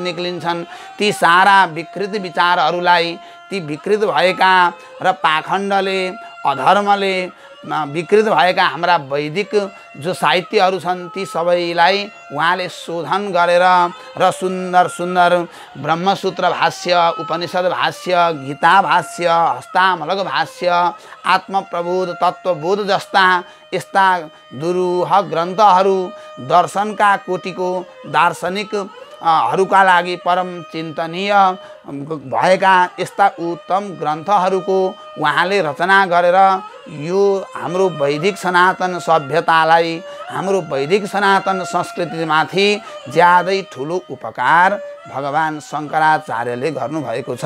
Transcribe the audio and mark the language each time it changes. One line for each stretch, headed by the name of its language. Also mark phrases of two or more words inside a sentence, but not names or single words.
Nepali: निक्लिन्छन्, ती सारा विकृत विचारहरूलाई, ती विकृत भएका र पाखण्डले, अधर्मले विकृत भएका हाम्रा वैदिक जो साहित्यहरू छन् ती सबैलाई उहाँले शोधन गरेर र सुन्दर सुन्दर ब्रह्मसूत्र भाष्य, उपनिषद भाष्य, गीता भाष्य, हस्तामलक भाष्य, आत्मप्रबोध, तत्त्वबोध जस्ता यस्ता दुरूह ग्रन्थहरू दर्शनका कोटिको दार्शनिकहरूका लागि परम चिन्तनीय भएका यस्ता उत्तम ग्रन्थहरूको उहाँले रचना गरेर यो हाम्रो वैदिक सनातन सभ्यतालाई, हाम्रो वैदिक सनातन संस्कृतिमाथि ज्यादै ठुलो उपकार भगवान शङ्कराचार्यले गर्नुभएको छ।